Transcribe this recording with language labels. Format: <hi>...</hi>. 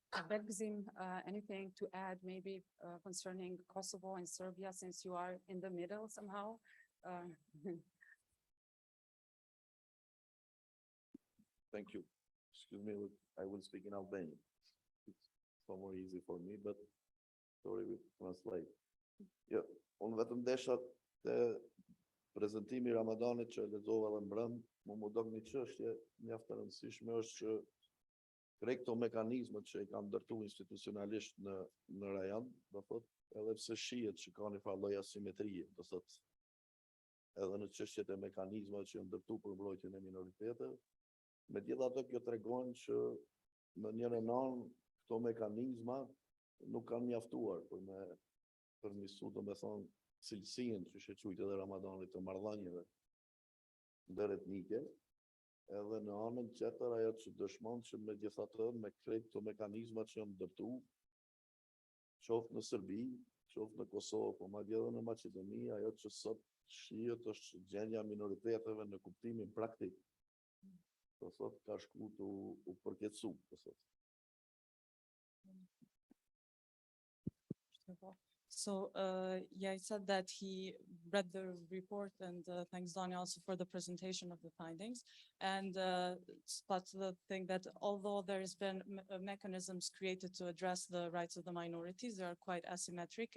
<en>Belgzim, anything to add maybe concerning Kosovo and Serbia, since you are in the middle somehow? Thank you. Excuse me, I will speak in Albanian. It's so more easy for me, but sorry with translate.</en> <sq>Jo, unë vetëm desha të prezantimi i Ramadanit që lexova edhe mbrëm, më dok një çështje mjaft e rëndësishme është që krejt këto mekanizmat që i kanë ndërtu institucionalisht në rajon, do thot, edhe pse shihet që ka një farë lloj asimetrie, do thot, edhe në çështjet e mekanizmave që janë ndërtu për mbrojtjen e minoriteteve. Megjithatë, kjo tregon që në njërin anë këto mekanizma nuk kanë mjaftuar për me përmirësu, domethënë, cilësinë që quajtë edhe Ramadanit të marrëdhënieve ndër etnike, Edhe në anën tjetër, ajo që dëshmon që megjithatë me krejt këto mekanizmat që janë ndërtu, qoftë në Serbi, qoftë në Kosovë, po madje edhe në Maqedoni, ajo që sot shihet është gjendja e minoriteteve në kuptimin praktik. Po sot ka shku u përkeqësu, po sot.</sq> <en>So, yeah, he said that he read the report and thanks Zana also for the presentation of the findings. And but the thing that although there's been mechanisms created to address the rights of the minorities, they are quite asymmetric.</en>